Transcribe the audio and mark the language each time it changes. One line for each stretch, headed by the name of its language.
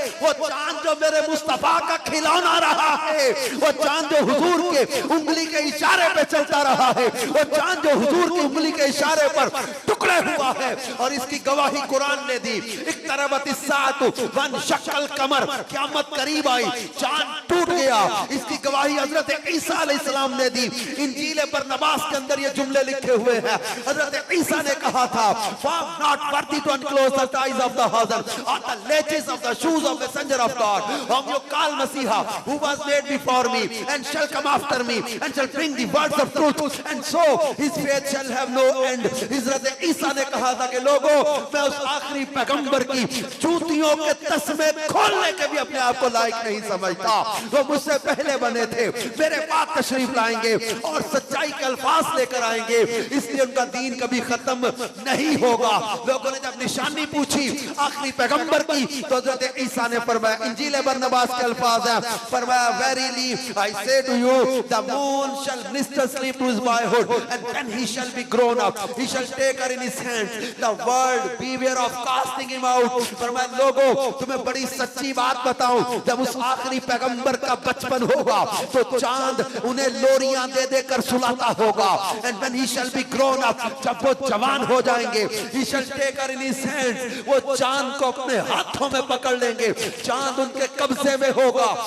Hindi: वो चांद जो मेरे मुस्तफा का खिलौना रहा है, वो चांद जो हुजूर के उंगली के इशारे पे चलता रहा है, वो चांद जो हुजूर की उंगली के इशारे पर टुकड़े हुआ है। और इसकी गवाही कुरान ने दी,
Arabic: इक़्तरबतिस साअतु वंशक़्क़ल क़मर,
Hindi: क़यामत करीब आई, चांद टूट गया। इसकी गवाही हजरत ईसा अलैहिस्सलाम ने दी। इंजील बरनबास के अंदर ये जुमले लिखे हुए हैं।
English: हजरत ईसा ने कहा था, "I'm not worthy to unclose the ties of the hawser or the laces of the shoes of the messenger of God, whom you call Masiha, who was made before me and shall come after me and shall bring the words of truth, and so his faith shall have no end."
Hindi: हजरत ईसा ने कहा था कि लोगों, मैं उस आखिरी पैगंबर की जूतियों के तस्मे खोलने के भी अपने आप को लायक नहीं समझता। वो मुझसे पहले बने थे, मेरे बाद तशरीफ लाएंगे और सच्चाई के अल्फाज लेकर आएंगे, इसलिए उनका दीन कभी खत्म नहीं होगा। लोगों ने जब निशानी पूछी आखिरी पैगंबर की, तो हजरत ईसा ने फरमाया, इंजील बरनबास के अल्फाज हैं, फरमाया,
English: "Verily I say to you, the moon shall minister sleep to his boyhood, and when he shall be grown up, he shall take her in his hands. The world beware of casting him out."
Hindi: फरमाया, लोगों, तुम्हें बड़ी सच्ची बात बताऊं, जब उस आखिरी पैगंबर का बचपन होगा तो चांद उन्हें लोरियां दे देकर सुलाता होगा।
English: And when he shall be grown up,
Hindi: जब वो जवान हो जाएंगे,
English: he shall take her in his hands,
Hindi: वो चांद को अपने हाथों में पकड़ लेंगे, चांद उनके कब्जे में होगा।